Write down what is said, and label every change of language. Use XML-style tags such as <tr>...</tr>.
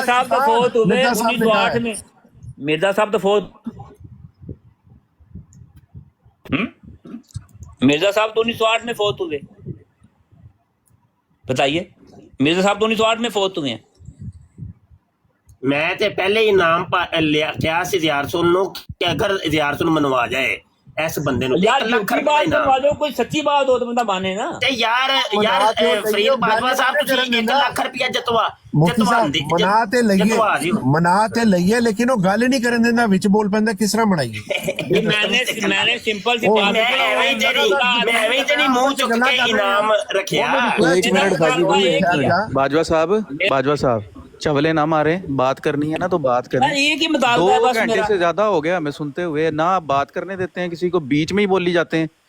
<ur>مرزا صاحب تو فوت ہوئے 1908 میں. مرزا صاحب تو فوت مرزا صاحب تو 1908 میں فوت ہوئے. بتائیے, مرزا صاحب تو 1908 میں فوت ہوئے ہیں.</ur> <pa>میں تے پہلے ہی نام لیا کیا سی زیار سن نو کہ اگر زیار سن منوا جائے ایس بندے نو</pa> <ur>یار جھوٹی بات کروا دو, کوئی سچی بات ہو تو بندہ مانے نا.</ur> <pa>تے یار فرید باجوہ صاحب تسی 1 لاکھ روپیہ جتوا مناتے لئیے لیکن وہ گل نہیں کرن دینا, وچ بول پیندا کس طرح منائیے.</pa> <ur>میں نے سمپل سی بات</ur> <pa>میں ایویں تے نہیں منہ چک کے انعام رکھیا.</pa> <ur>باجوہ صاحب چولے نہ مارے, بات کرنی ہے نا تو بات کریں. ایک ہی مطالبہ ہے 2 بس گھنٹے میرا. سے زیادہ ہو گیا ہمیں سنتے ہوئے, نہ آپ بات کرنے دیتے ہیں کسی کو, بیچ میں ہی بولی جاتے ہیں.</ur>